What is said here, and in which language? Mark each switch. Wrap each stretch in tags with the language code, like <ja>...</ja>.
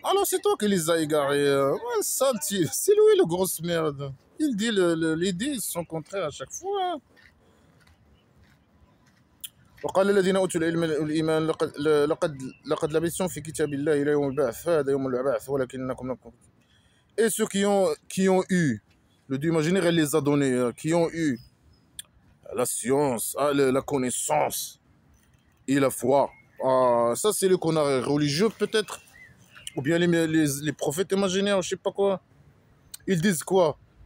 <fr>Alors c'est toi qui les as égarés. Ouais, ça, c'est lui le grosse merde. Il dit les idées sont contraires à chaque fois.</fr> <ar>وقال الذين اوتوا العلم والايمان لقد لبثتم في كتاب الله الى يوم البعث هذا يوم البعث ولكنكم لم.</ar> <fr>Et ceux qui ont eu, le Dieu imaginaire, il les a donnés, qui ont eu la science, la connaissance et la foi. Ça, c'est le connard religieux, peut-être. Ou bien les prophètes imaginaires, je sais pas quoi. Ils disent quoi?</fr>